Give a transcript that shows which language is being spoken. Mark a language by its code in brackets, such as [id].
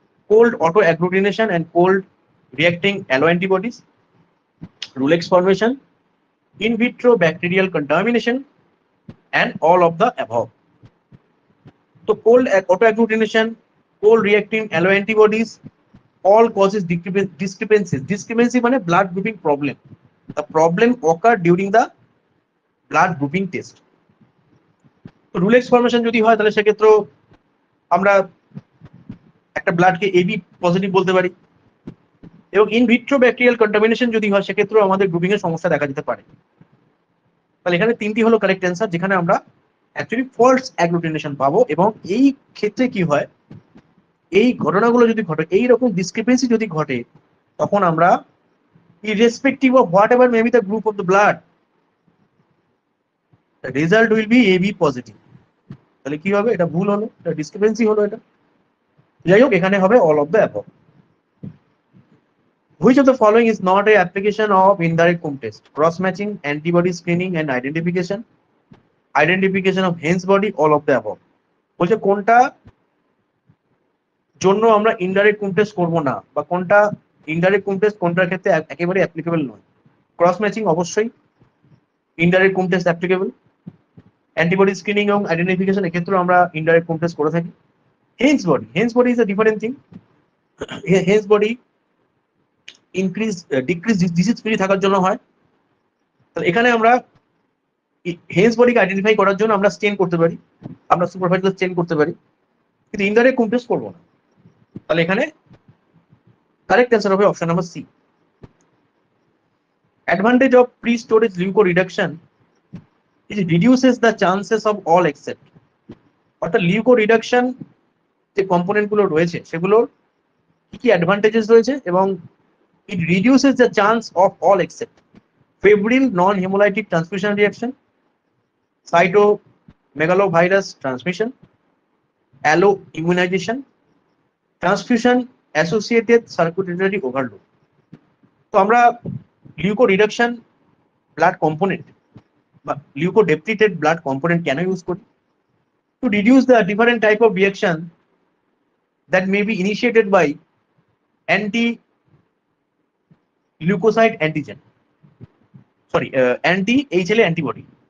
[en] Cold autoagglutination and cold reacting alloantibodies, Rulex formation, in vitro bacterial contamination, and all of the above. So cold autoagglutination, cold reacting alloantibodies, all causes discrepancies. Discrepancy মানে blood grouping problem. The problem occurred during the blood grouping test. [bn] তো Rulex formation যদি হয় তাহলে সেক্ষেত্রে আমরা একটা ব্লাডকে AB positive বলতে পারি, এবং ইন ভিট্রো ব্যাকটেরিয়াল কন্টামিনেশন যদি হয় সেক্ষেত্রেও আমাদের গ্রুপিং এর সমস্যা দেখা যেতে পারে। তাহলে এখানে তিনটি হলো কারেক্ট অ্যান্সার, যেখানে আমরা অ্যাকচুয়ালি ফলস অ্যাগ্লুটিনেশন পাবো। এবং এই ক্ষেত্রে কি হয়, এই ঘটনাগুলো যদি ঘটে, এই রকম ডিসক্রিপেন্সি যদি ঘটে, তখন আমরা [en] irrespective of whatever may be the group of the blood, the result will be AB positive. [bn] তাহলে কি হবে, এটা ভুল হলো, এটা ডিসক্রিপেন্সি হলো এটা। যাই হোক, এখানে হবে [en] all of the above. Which of the following is not a application of indirect Coombs test? Cross matching, antibody screening and identification of Heinz body, all of the above. [bn] বলছে কোনটা জন্য আমরা ইনডাইরেক্ট Coombs test করব না, বা কোনটা indirect Coombs test কোনটার ক্ষেত্রে একেবারে অ্যাপ্লিকেবল নয়। ক্রস ম্যাচিং অবশ্যই, indirect Coombs test applicable. Antibody screening এবং আইডেন্টিফিকেশন এক্ষেত্রে আমরা ইনডাইরেক্ট Coombs test করে থাকি। [en] Heinz body is a different thing. [bn] Heinz body decrease disease free থাকার জন্য হয়। তাহলে এখানে আমরা হেন্স বডিকে আইডেন্টিফাই করার জন্য আমরা স্টেন করতে পারি, আমরা সুপারভাইজার স্টেন করতে পারি, কিন্তু ইনডাইরেক্ট Coombs test করব না। তাহলে এখানে কারেক্ট অ্যান্সার হবে option number C. [en] Advantage of pre storage leuko reduction is reduces the chances of all except. [bn] অর্থাৎ লিউকো রিডাকশন যে কম্পোনেন্ট গুলো রয়েছে সেগুলোর কি কি অ্যাডভান্টেজেস রয়েছে, এবং [en] it reduces the chance of all except febrile non-hemolytic transfusion reaction, cytomegalovirus transmission, alloimmunization, transfusion associated circulatory overload. [bn] তো আমরা লিউকো রিডাকশন ব্লাড কম্পোনেন্ট বা লিউকো ডেপ্লিটেড ব্লাড কম্পোনেন্ট কেন ইউজ করি? [en] To reduce the different type of reaction that may be initiated by anti leukocyte antigen, anti HLA antibody.